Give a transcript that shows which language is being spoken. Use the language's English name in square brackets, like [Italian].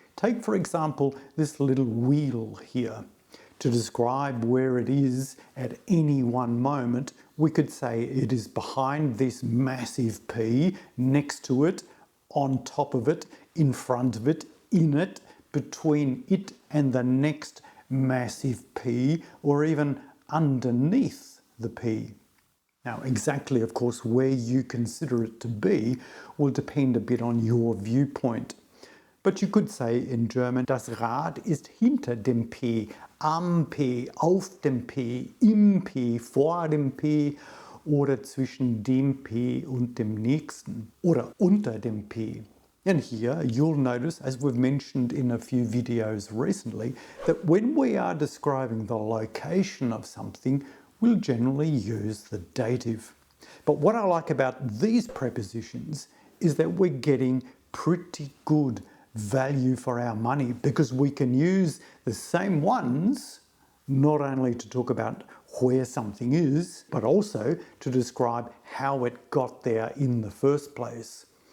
[English] Take, for example, this little wheel here. To describe where it is at any one moment, we could say it is behind this massive P, next to it, on top of it, in front of it, in it, between it and the next massive P, or even underneath the P. Now, exactly, of course, where you consider it to be will depend a bit on your viewpoint. But you could say in German, [German] das Rad ist hinter dem P, am P, auf dem P, im P, vor dem P, oder zwischen dem P und dem nächsten, oder unter dem P. [English] And here you'll notice, as we've mentioned in a few videos recently, that when we are describing the location of something, we'll generally use the dative. But what I like about these prepositions is that we're getting pretty good value for our money because we can use the same ones not only to talk about where something is, but also to describe how it got there in the first place.